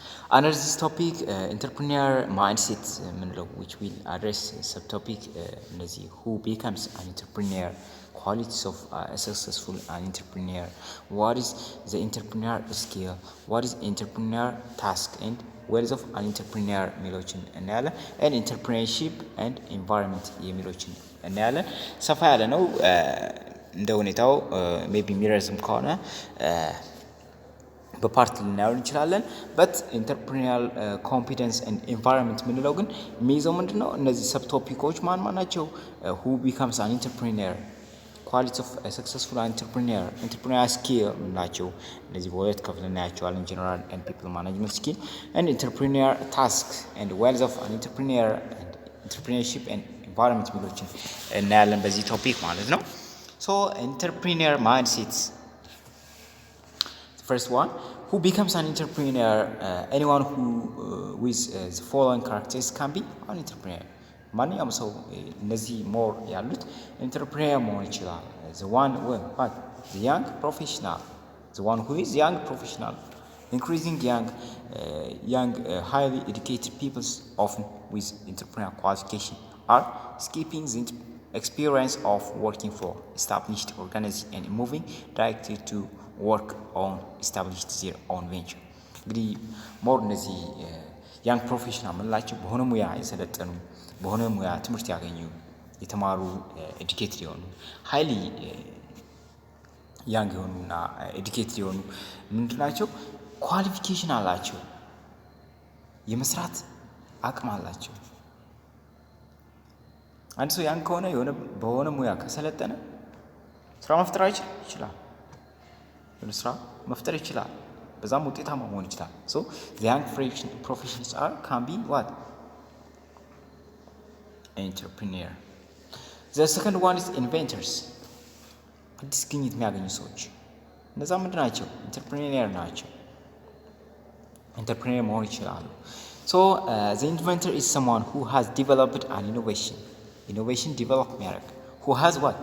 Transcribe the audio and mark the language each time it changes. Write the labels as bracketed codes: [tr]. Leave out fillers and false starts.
[en] Under this topic, entrepreneur mindset which will address subtopic who becomes an entrepreneur, qualities of a successful entrepreneur, what is the entrepreneur skill, what is entrepreneur task, and wealth of an entrepreneur [am] የሚሎችን እናያለን። [en] and entrepreneurship and environment [am] የሚሎችን እናያለን። ሰፋ ያለ ነው እንደ ሁኔታው ሜቢ ሚረዝም ከሆነ በፓርት ልናየው እንችላለን። [en] በት ኢንተርፕሪኒየር ኮምፒተንስ ኤንድ ኢንቫይሮንመንት [am] ምንለው ግን የሚይዘው ምንድነው? እነዚህ ሰብ ቶፒኮች ማን ናቸው? [en] who becomes an entrepreneur, qualities of a successful entrepreneur, entrepreneur skill [am] ናቸው። እነዚህ በሁለት ከፍለን እናያቸዋለን። [en] ጀነራል and people management skill and entrepreneur tasks and wealth of an entrepreneur and entrepreneurship and environment [am] የሚሉትን እናያለን በዚህ ቶፒክ ማለት ነው። [en] so entrepreneur mindsets. First one, who becomes an entrepreneur? Anyone who with the following characteristics can be an entrepreneur. [am] ማንኛውም ሰው እነዚህ ሞር ያሉት ኢንተርፕሬነር መሆን ይችላል። [en] the one what the young professional, the one who is young professional, increasing young highly educated people often with entrepreneurial qualification are skipping the experience of working for established organization and moving directly to work on established their own venture. [am] እንግዲህ ሞር እነዚህ ያንግ ፕሮፌሽናል ምንላቸው በሆነ ሙያ የሰለጠኑ በሆነ ሙያ ትምህርት ያገኙ የተማሩ ኤዱኬትድ የሆኑ ሃይሊ ያንግ የሆኑና ኤዱኬትድ የሆኑ ምንድናቸው? ኳሊፊኬሽን አላቸው፣ የመስራት አቅም አላቸው። አንድ ሰው ያንግ ከሆነ በሆነ ሙያ ከሰለጠነ ስራ መፍጠር ይችላል። ስራ መፍጠር ይችላል፣ በዛም ውጤታማ መሆን ይችላል። [en] so the young professionals can be what? Entrepreneur. The second one is inventors. [am] አዲስ ግኝት የሚያገኙ ሰዎች እነዛ ምንድን ናቸው? ኢንተርፕሬነር ናቸው። ኢንተርፕሬነር መሆን ይችላሉ። [en] so the inventor is someone who has developed an innovation develop የሚያደርግ who has what?